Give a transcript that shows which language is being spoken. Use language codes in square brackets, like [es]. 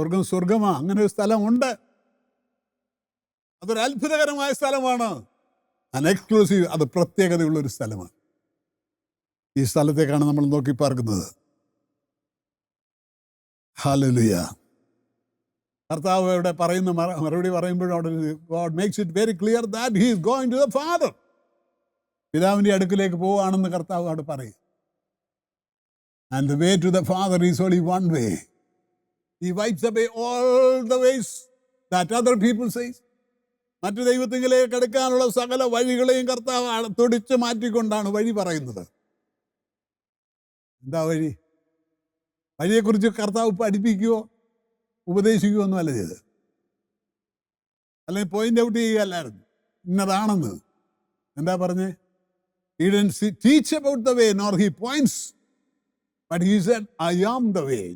[ml] സ്വർഗമാ, അങ്ങനെ ഒരു സ്ഥലമുണ്ട്. അതൊരു അത്ഭുതകരമായ സ്ഥലമാണ്. ആൻ എക്സ്ക്ലൂസീവ്, അത് പ്രത്യേകതയുള്ളൊരു സ്ഥലമാണ്. ഈ സ്ഥലത്തേക്കാണ് നമ്മൾ നോക്കി പാർക്കുന്നത്. ഹല്ലേലൂയ. കർത്താവ് ഇവിടെ പറയുന്ന മറുപടി പറയുമ്പോഴും അവിടെ [en] God makes it very clear that he is going to the Father. [ml] പിതാവിൻ്റെ അടുക്കിലേക്ക് പോവുകയാണെന്ന് കർത്താവ് അവിടെ പറയും. [en] And the way to the Father is only one way. He wipes away all the ways that other people say. [ml] മറ്റു ദൈവത്തിലേക്ക് അടുക്കാനുള്ള സകല വഴികളെയും കർത്താവ് തൊടിച്ച് മാറ്റിക്കൊണ്ടാണ് വഴി പറയുന്നത്. എന്താ വഴി? വഴിയെക്കുറിച്ച് കർത്താവ് പഠിപ്പിക്കുകയോ ഉപദേശിക്കുകയോ ഒന്നും അല്ല ചെയ്ത്, അല്ലെങ്കിൽ പോയിന്റ് ഔട്ട് ചെയ്യുകയല്ലായിരുന്നു ഇന്നതാണെന്ന്. എന്താ പറഞ്ഞേ? [en] He didn't teach about the way, nor he points, but he said, I am the way.